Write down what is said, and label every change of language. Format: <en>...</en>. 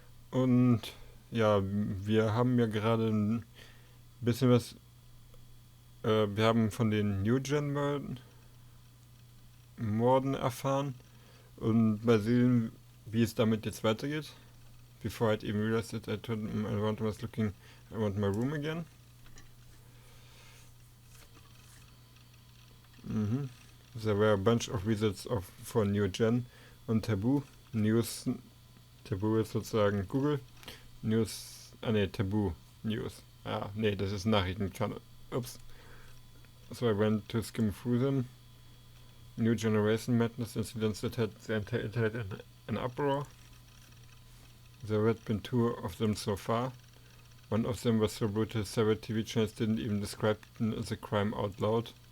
<de>Und ja, wir haben ja gerade ein bisschen was, wir haben von den New Gen Morden erfahren und mal sehen, wie es damit jetzt weitergeht.</de> <en>Before I'd even realized it, I turned around and was looking around my room again. There were a bunch of visits for New Gen und Taboo.</en> <de>News, Taboo ist sozusagen Google. News, Taboo News. Das ist Nachrichtenkanal. Ups.</de> <en>So I went to skim through them. New Generation Madness incidents that had the entire internet in an uproar. There had been 2 of them so far. One of them was so brutal several TV channels didn't even describe the crime out loud.</en>